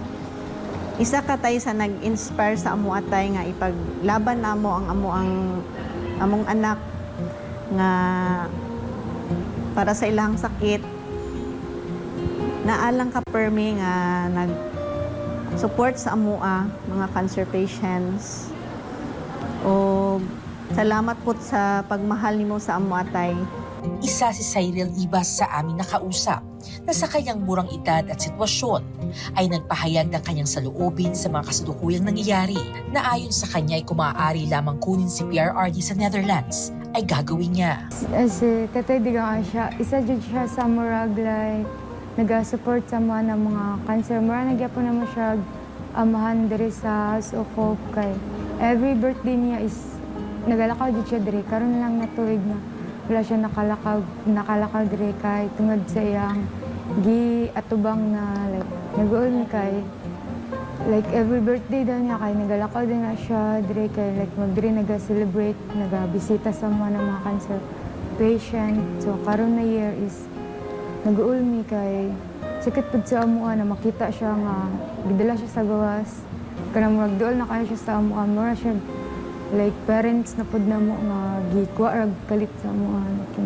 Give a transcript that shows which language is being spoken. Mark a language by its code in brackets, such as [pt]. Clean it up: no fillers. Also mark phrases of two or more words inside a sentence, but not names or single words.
[ceb] Isa ka, tay, sa nag-inspire sa amoa, tay, nga ipaglaban namo ang among anak nga para sa ilang sakit. Naalang ka, permi, nga nag-support sa amoa, mga [en] cancer patients. [ceb] O salamat po sa pagmahal nimo sa amoa, tay. [tl] Isa si Cyril Ibas sa aming nakausap na sa kanyang murang edad at sitwasyon ay nagpahayag ng kanyang saloobin sa mga kasalukuyang nangyayari na ayon sa kanya ay kung maaari lamang kunin si PRRD sa Netherlands ay gagawin niya. [ceb] Si Tatay Digong siya, isa dyan siya sa murag like nag-support sa mga cancer. Mura nagyapon naman siya amahan diri sa House of Hope kay [en] every birthday [ceb] niya is nagalakaw dyan siya diri. Karon lang natuig na wala siya nakalakaw diri kay tungod sa iyang atubang na like nag-uol kay like [en] every birthday [ceb] daw niya kay nagalakaw din na siya diri kay like magdiri naga-celebrate, naga-bisita sa mga [en] cancer patient. [ceb] So karon na year is nag-uol mi kay sakit pud sa amuha na makita siya nga gidala siya sa gawas. Kanang magduol na kayo siya sa amuha, mura siya like parents na pud namo nga gikuha rag kalit sa amuha kina.